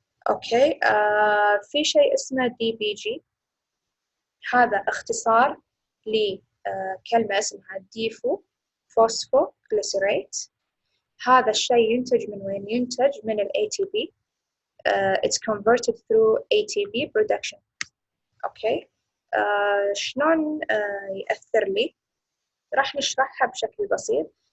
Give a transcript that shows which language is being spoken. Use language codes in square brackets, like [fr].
[ar] أوكي، في شيء اسمه DBG، هذا اختصار لكلمة اسمها ديفو فوسفو جليسيريت. هذا الشيء ينتج من وين؟ ينتج من ال ATP. [en] It's converted through ATP production. [ar] أوكي، شلون يأثر لي؟ راح نشرحها بشكل بسيط.